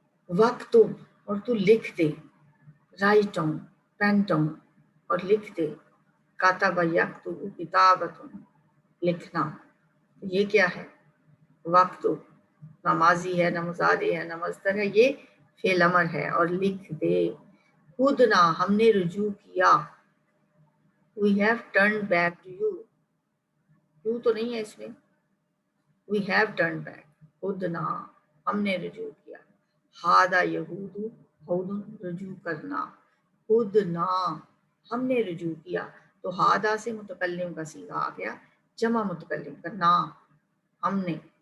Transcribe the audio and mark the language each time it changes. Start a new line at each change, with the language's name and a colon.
Urdu: وقتب اور تو لکھ دے.
English: write down pen down
Urdu: اور لکھ دے. کاتب یکتب کتابۃ لکھنا. یہ کیا ہے وقتب نہ ماضی ہے نہ مضارع ہے نہ مصدر ہے یہ فعل امر ہے. اور لکھ دے. خودنا ہم نے رجوع کیا.
English: We have turned back to you. You
Urdu: تو نہیں ہے اس میں.
English: We have turned back.
Urdu: خودنا ہم نے رجوع کیا. ہادا یہود ہود رجوع کرنا. خودنا ہم نے رجوع کیا. تو ہادا سے متکلم کا صیغہ آ گیا جمع متکلم کا نا ہم نے.